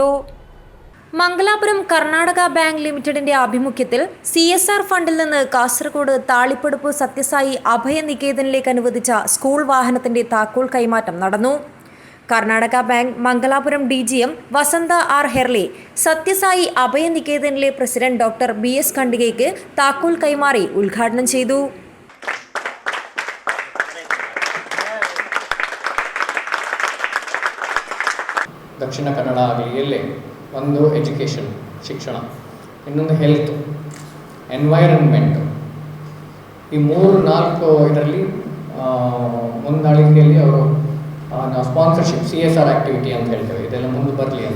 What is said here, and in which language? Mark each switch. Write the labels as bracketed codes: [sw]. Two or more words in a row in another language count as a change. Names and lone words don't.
[ml] മംഗലാപുരം കർണാടക ബാങ്ക് ലിമിറ്റഡിന്റെ ആഭിമുഖ്യത്തിൽ CSR ഫണ്ടിൽ നിന്ന് കാസർഗോഡ് താളിപ്പടുപ്പ് സത്യസായി അഭയനികേതനിലേക്ക് അനുവദിച്ച സ്കൂൾ വാഹനത്തിന്റെ താക്കോൽ കൈമാറ്റം നടന്നു. കർണാടക ബാങ്ക് മംഗലാപുരം DGM വസന്ത R ഹെർലെ സത്യസായി അഭയനികേതനിലെ പ്രസിഡന്റ് ഡോക്ടർ BS ഖണ്ഡികയ്ക്ക് താക്കോൽ കൈമാറി ഉദ്ഘാടനം ചെയ്തു. [kn] ದಕ್ಷಿಣ ಕನ್ನಡ ಆಗಲಿ ಎಲ್ಲೇ ಒಂದು ಎಜುಕೇಷನ್ ಶಿಕ್ಷಣ, ಇನ್ನೊಂದು [en] health, environment, [kn] ಈ 3-4 ಇದರಲ್ಲಿ ಮುಂದಾಳಿಕೆಯಲ್ಲಿ ಅವರು ನಾವು [en] sponsorship CSR activity [kn] ಅಂತ ಹೇಳ್ತೇವೆ, ಇದೆಲ್ಲ ಮುಂದೆ ಬರಲಿ ಅಂತ.